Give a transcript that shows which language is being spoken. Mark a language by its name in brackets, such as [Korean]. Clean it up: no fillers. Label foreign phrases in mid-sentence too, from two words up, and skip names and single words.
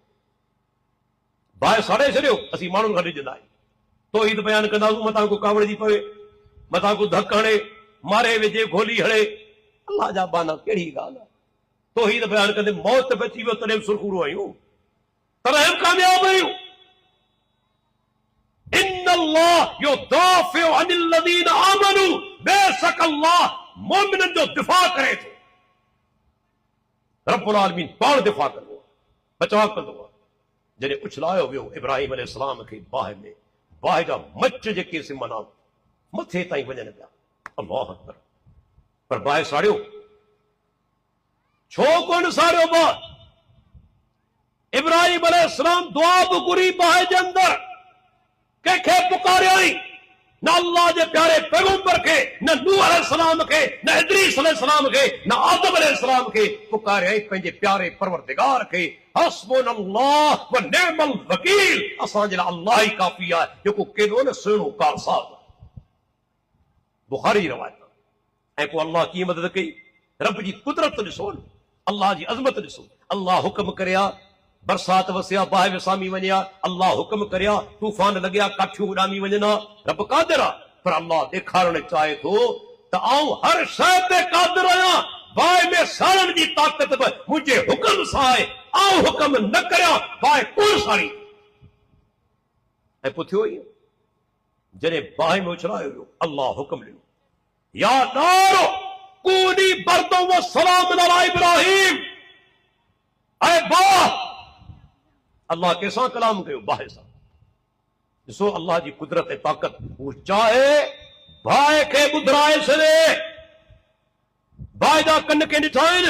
[Sindhi] बाहि साड़े छॾियो? असीं माण्हुनि खां ॾिजंदा आहियूं, तौहीद बयान कंदासीं, मथां को कावड़ जी पवे, मथां को धक हणे, मारे विझे, गोली हणे। अल्लाह जा बाना कहिड़ी ॻाल्हि आहे? तौहीद बयान कंदे मौत बची वियो तॾहिं सुरखूरो आहियूं, तॾहिं कामयाब आहियूं। [Arabic] إِنَّ اللَّهَ يُدَافِعُ عَنِ الَّذِينَ آمَنُوا, [Sindhi] बेशक अल्लाह मोमिननि जो दिफ़ा करे थो। रब्बुल आलमीन पाण दिफ़ा कंदो आहे, बचाव कंदो आहे। जॾहिं उछलायो वियो इब्राहिम अलैहिस्सलाम खे बाहि में, बाहि जा मच जेके सिमना मथे ताईं वञनि पिया, [Arabic] الله أكبر. [Sindhi] पर बाहि साड़ियो छो कोन साड़ियो? इब्राहिम अलैहिस्सलाम दुआ बि घुरी बाहि जे अंदरि, कंहिंखे पुकारियो न अल्लाह जे प्यारे पैगंबर खे, न नूह अलैहिस्सलाम खे, न इदरीस अलैहिस्सलाम खे, न आदम अलैहिस्सलाम खे, पुकारियो पंहिंजे प्यारे परवरदिगार खे। [Arabic] حسبنا الله ونعم الوكيل, [Sindhi] असांजे लाइ अल्लाह ई काफ़ी आहे, जेको केॾो न सुहिणो कारसाज़ आहे। बुखारी रवायत। ऐं पोइ अल्लाह कीअं मदद कई? रब जी कुदरत ॾिसो न, अल्लाह जी अज़मत ॾिसो। अल्लाह हुक्म करिया, बरसात वसिया, बाहि विसामी वञिया, अल्लाह हुक्म करिया, तूफ़ान लॻिया, काठियूं उॾामी वञनि। रब कादिर आहे, पर अल्लाह ॾेखारण चाहे थो त आऊं हर शइ ते कादिर आहियां। बाहि में साड़ण जी ताक़त बि मुंहिंजे हुक्म सां आहे। आऊं हुक्म न करियां, बाहि कोन साड़ी। ऐं पोइ थियो ई जॾहिं बाहि में उछलायो वियो, अल्लाह हुक्म ॾिनो, [Arabic] يا نار كوني بردا وسلاما على إبراهيم. [Sindhi] ऐं बाहि, अल्लाह कंहिंसां कलाम कयो? बाहि सां। ॾिसो अल्लाह जी कुदरत ऐं ताक़त। हू चाहे बाहि खे ॿुधराए छॾे। बाहि जा कन के ॾिठा आहिनि?